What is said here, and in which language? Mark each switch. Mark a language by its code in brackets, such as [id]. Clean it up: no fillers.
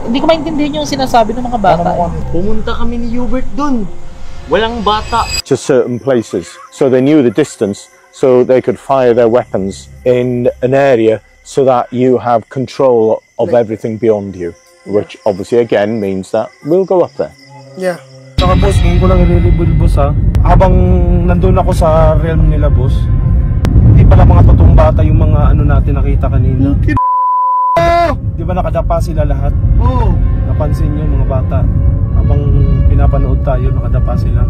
[tl] Hindi ko maintindihan yung sinasabi ng mga bata. Pumunta kami ni Hubert dun. Walang bata. [en] To certain places, so they knew the distance, so they could fire their weapons in an area so that you have control of everything beyond you, which obviously again means that we'll go up there. Yeah. [tl] Saka boss, ngayon ko lang i-reveal boss ha. Habang nandun ako sa realm nila boss, hindi pala mga totoong bata yung mga ano natin nakita kanina. Di ba nakadapa sila lahat? Oh. Napansin nyo mga bata. Habang pinapanood tayo, nakadapa sila.